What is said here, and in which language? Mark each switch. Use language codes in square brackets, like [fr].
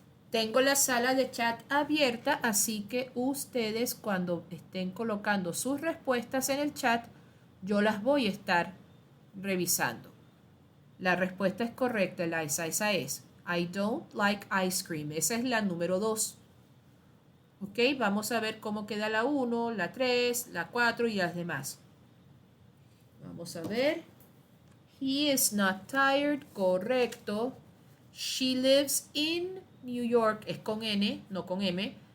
[es] Tengo la sala de chat abierta, así que ustedes cuando estén colocando sus respuestas en el chat, yo las voy a estar revisando. La respuesta es correcta, Eliza. Esa es [en] I don't like ice cream. [es] Esa es la número 2. Ok, vamos a ver cómo queda la 1, la 3, la 4 y las demás. Vamos a ver. [en] He is not tired. [es] Correcto. [en] She lives in New York. [es] Es con N, no con M.